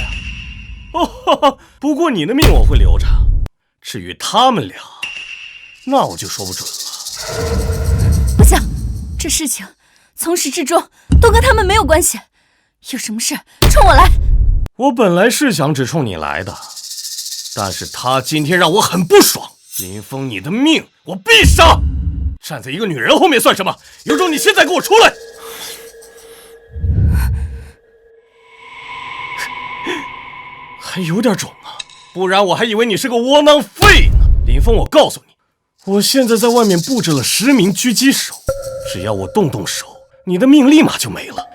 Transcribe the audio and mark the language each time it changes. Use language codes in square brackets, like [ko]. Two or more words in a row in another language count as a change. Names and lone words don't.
[zh] 哦，不過你的命我会留着，至於他們倆，那我就說不準了。不行，這事情從始至終都跟他們沒有關係，有什麼事衝我來。我本來是想只衝你來的，但是他今天讓我很不爽。林峰，你的命我必殺！站在一個女人後面算什麼？有種你現在給我出來！還有點種啊，不然我還以為你是個窩囊廢呢。林峰，我告訴你，我現在在外面布置了10名狙擊手，只要我动手，你的命立馬就沒了。